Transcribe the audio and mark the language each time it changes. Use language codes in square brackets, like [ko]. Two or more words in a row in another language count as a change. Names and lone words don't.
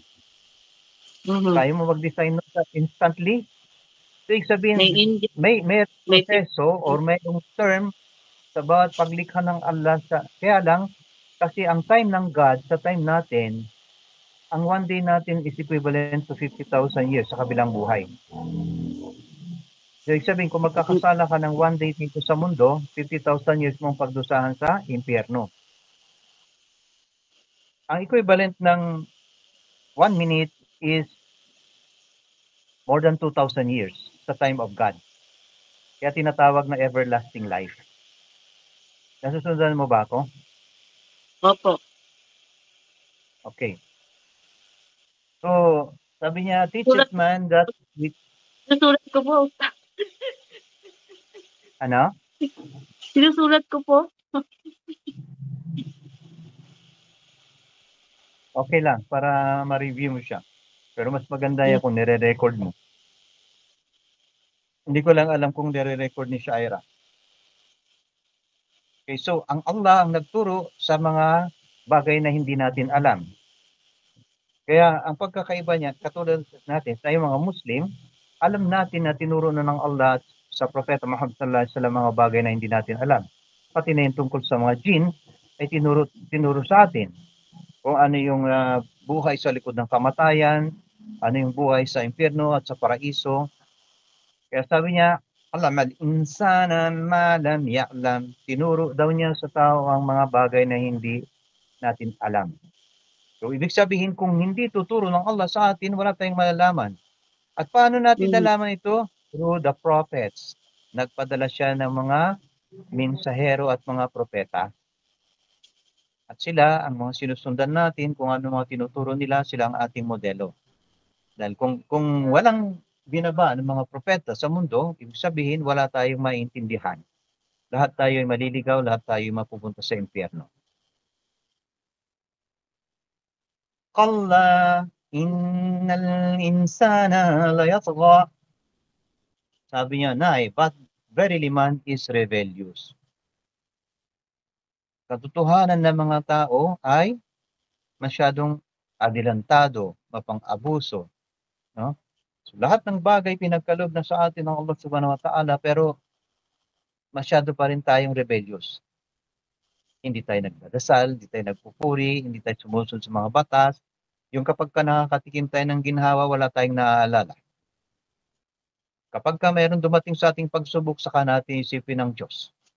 [tl] Mm-hmm. Kaya mo mag-design instantly? So, ibig sabihin, may proseso or may term sa bawat paglikha ng Allah. Kaya lang, kasi ang time ng God, sa time natin, ang 1 day natin [en] is equivalent to 50,000 years [tl] sa kabilang buhay. So, ibig sabihin, kung magkakasala ka ng 1 day dito sa mundo, 50,000 years mong pagdusahan sa impyerno. Ang equivalent ng [en] 1 minute is more than 2,000 years [tl] sa [en] time of God. [tl] Kaya tinatawag na [en] everlasting life. [tl] Nasusundan mo ba ako? Opo. Okay. So, sabi niya, [en] teach [tl] Sulat, [en] it man that with, [tl] sinusulat ko po. ano? Sinusulat ko po. Okay lang, para ma-review mo siya. Pero mas maganda yan kung nire-record mo. Hindi ko lang alam kung nire-record ni Shaira. Okay, so ang Allah ang nagturo sa mga bagay na hindi natin alam. Kaya ang pagkakaiba niya, katulad natin, tayo mga Muslim, alam natin na tinuro na ng Allah sa Propeta Muhammad [ar] صلى الله عليه وسلم [tl] mga bagay na hindi natin alam. Pati na yung tungkol sa mga jinn ay tinuro sa atin. Kung ano yung buhay sa likod ng kamatayan, ano yung buhay sa impyerno at sa paraiso. Kaya sabi niya, [ar] علم الإنسان ما لم يعلم. [tl] Tinuro daw niya sa tao ang mga bagay na hindi natin alam. So, ibig sabihin, kung hindi tuturo ng Allah sa atin, wala tayong malalaman. At paano natin nalaman ito? [en] Through the prophets. [tl] Nagpadala siya ng mga mensahero at mga propeta. At sila, ang mga sinusundan natin, kung ano mga tinuturo nila, sila ang ating modelo. Dahil kung walang binaba ng mga propeta sa mundo, ibig sabihin, wala tayong maintindihan. Lahat tayo ay maliligaw, lahat tayo ay mapupunta sa impyerno. [ar] كلا إن الإنسان ليطغى. [tl] Sabi niya, Nay, [en] but verily man is rebellious. [tl] Katotohanan ng mga tao ay masyadong adelantado, mapang-abuso. No? So, lahat ng bagay pinagkaloob na sa atin ng Allah [ar] سبحانه وتعالى, [tl] pero masyado pa rin tayong rebellious. Hindi tayo nagdadasal, hindi tayo nagpupuri, hindi tayo sumusunod sa mga batas. Yung kapag ka nakakatikim tayo ng ginhawa, wala tayong naaalala. Kapag ka mayroon dumating sa ating pagsubok, saka natin isipin ng Diyos.